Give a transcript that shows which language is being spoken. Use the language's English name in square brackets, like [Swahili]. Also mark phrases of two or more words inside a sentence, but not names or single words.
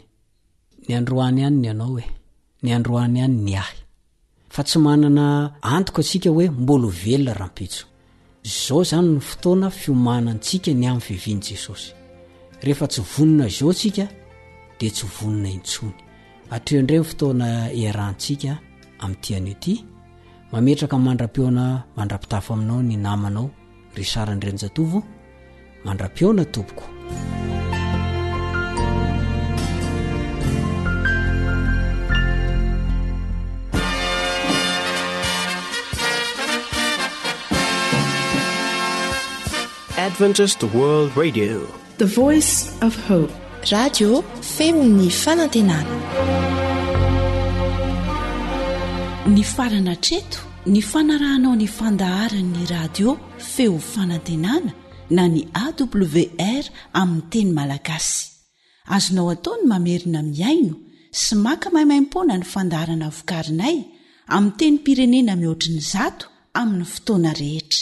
[Malagasy] ny androany ihany ny anao ny androany ihany ny ahy fa tsy manana antoko atsika hoe mbolo velona rampitso zao zany ny fotoana fiomanantsika ny amin'ny fiviany Jesosy rehefa tsy vonina zao tsika de tsy vonina intsony atreo indray fotoana iarahantsika amin'ity anio ty mametraka mandra-peona mandra-pitafa aminao ny namanao ry Sarandrenjatovo mandra-peona tompoko [English] Adventist World Radio, the voice of hope. [Malagasy] Radio feony fanantenana. Ny farana treto ny fanarahanao ny fandaharan'ny radio feo fanantenana na ny AWR amin'ny teny malagasy azonao ataony mamerina miaino sy maka maimaim-pona ny fandaharana vokarinay amin'ny teny pirenena mihoatriny 100 amin'ny fotoana rehetra.